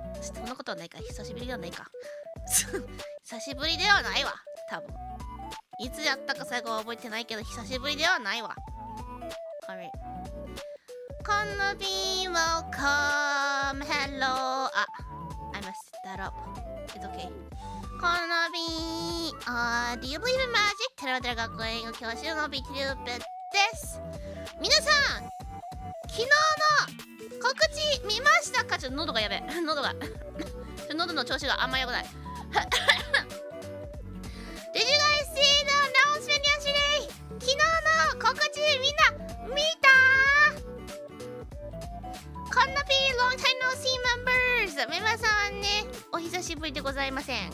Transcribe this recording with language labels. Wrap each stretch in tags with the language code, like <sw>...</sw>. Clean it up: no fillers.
<ja>そんなことはないか。久しぶりではないか。久しぶりではないわ。多分。いつやったか最後は覚えてないけど、久しぶりではないわ。</ja> <en>Alright. このビー welcome. Hello. I messed that up. It's okay. このビー、do you believe in magic?</en> <ja>テラテラ学園教師のビキューペです。皆さん、昨日の告知見ましたか？ちょっと喉がやべえ。喉の調子があんま良くない。</ja> <en>Did you guys see the announcement yesterday?</en> <ja>昨日の告知みんな見た？こんなピー</ja> <en>long time no see members</en> <ja>メンバーさんね、お久しぶりでございません。</ja>